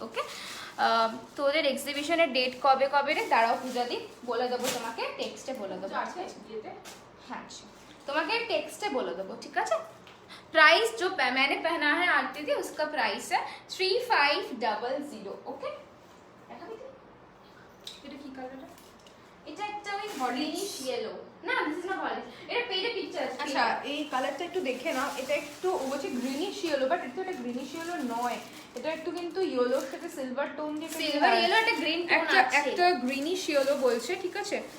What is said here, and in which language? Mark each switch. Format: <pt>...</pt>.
<bn>Okay তোদের এক্সিবিশনের date কবে কবে রে? দাঁড়াও পূজা দি বলে দেবো তোমাকে, টেক্সটে বলে দেবো। হ্যাঁ তোমাকে টেক্সটে বলে দেবো, ঠিক আছে।</bn> <hi>प्राइस जो मैंने पहना है आरती थी उसका प्राइस है 3500। ओके</hi> <bn>কালারটা? এটা একটা ওই হলিশ ইয়েলো, না</bn> <en>this is not হলিশ,</en> <bn>এটা পেজে পিকচার আছে। আচ্ছা এই কালারটা একটু দেখে নাও, এটা একটু ও বলছে গ্রিনিশ ইয়েলো, বাট এটা একটা গ্রিনিশ ইয়েলো নয়, এটা একটু কিন্তু ইয়েলোর সাথে সিলভার টোন দিয়ে সিলভার ইয়েলো, একটা গ্রিন টোন একটা আছে, একটা গ্রিনিশ ইয়েলো বলছে, ঠিক আছে?</bn>